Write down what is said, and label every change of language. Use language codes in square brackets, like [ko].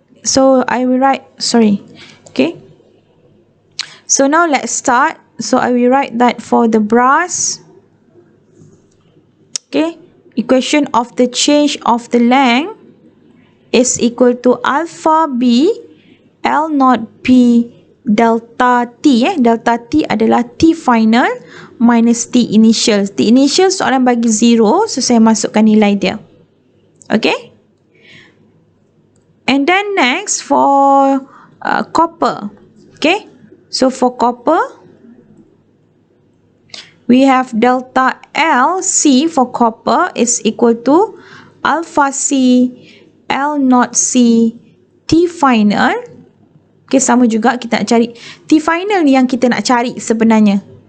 [en] So I will write, okay, so now let's start. So I will write that for the brass, okay, equation of the change of the length is equal to alpha B L naught P delta T. [ms] Delta T adalah T final minus T initial. T initial soalan bagi 0, so saya masukkan nilai dia. [en] Okay, and then next for copper. Okay, so for copper we have delta L C for copper is equal to alpha C L naught C T final. [ms] Okay, sama juga kita nak cari T final ni yang kita nak cari sebenarnya.